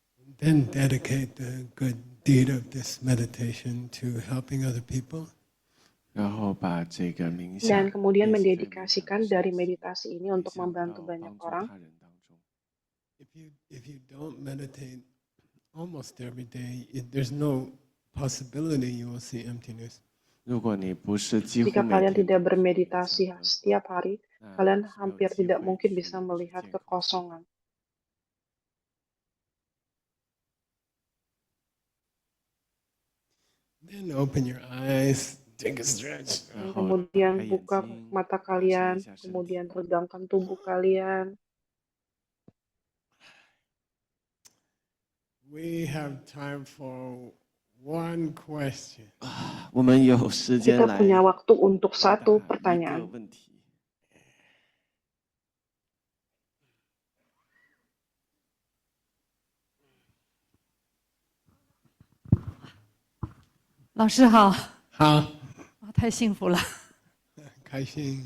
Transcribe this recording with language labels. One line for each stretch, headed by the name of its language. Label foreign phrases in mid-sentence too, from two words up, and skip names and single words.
English: then dedicate the good deed of this meditation to helping other people.
Chinese: 然后把这个冥
Indonesian: Dan
Chinese: 想
Indonesian: kemudian
Chinese: 练习在冥想的
Indonesian: mendedikasikan
Chinese: 时
Indonesian: dari
Chinese: 候
Indonesian: meditasi ini
Chinese: 回
Indonesian: untuk
Chinese: 向
Indonesian: membantu
Chinese: 到
Indonesian: banyak
Chinese: 帮助
Indonesian: orang.
Chinese: 他人当中。
English: If you don't meditate almost every day, there's no possibility you will see emptiness.
Chinese: 如果你不是几乎
Indonesian: Jika
Chinese: 每
Indonesian: kalian
Chinese: 天
Indonesian: tidak
Chinese: 都做冥想
Indonesian: bermeditasi
Chinese: 的话，
Indonesian: setiap hari,
Chinese: 那
Indonesian: kalian
Chinese: 是没有
Indonesian: hampir
Chinese: 机
Indonesian: tidak
Chinese: 会
Indonesian: mungkin
Chinese: 去
Indonesian: bisa melihat
Chinese: 见空性。
Indonesian: kekosongan.
English: Then open your eyes, take a stretch.
Chinese: 然后
Indonesian: Kemudian
Chinese: 开眼
Indonesian: buka
Chinese: 睛，
Indonesian: mata
Chinese: 拉伸一
Indonesian: kalian,
Chinese: 下身体。
Indonesian: kemudian regangkan tubuh kalian.
English: We have time for one question.
Chinese: 我们有时间
Indonesian: Kita
Chinese: 来
Indonesian: punya waktu untuk
Chinese: 回
Indonesian: satu
Chinese: 答一个
Indonesian: pertanyaan.
Chinese: 问题。老师好，好，太幸福了。开心。